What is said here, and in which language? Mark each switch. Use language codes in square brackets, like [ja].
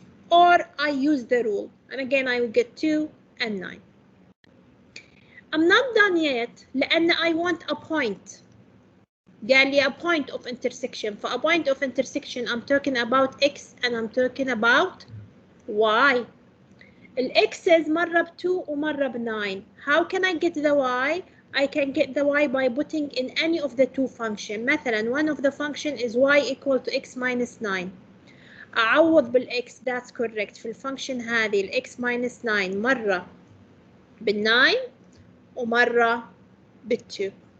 [en] Or I use the rule, and again I will get 2 and 9. I'm not done yet [ar] لأن [en] I want a point. [ar] قال لي [en] a point of intersection. For a point of intersection I'm talking about x and I'm talking about y. [ar] الx's مرة ب2 ومرة ب9. [en] How can I get the y? I can get the y by putting in any of the 2 functions. [ar] مثلا [en] one of the function is y equal to x minus 9. [ar] أعوض بالx, [en] that's correct. [ar] في الفانكشن هذه الx minus 9 مرة بال9 ومرة بال2.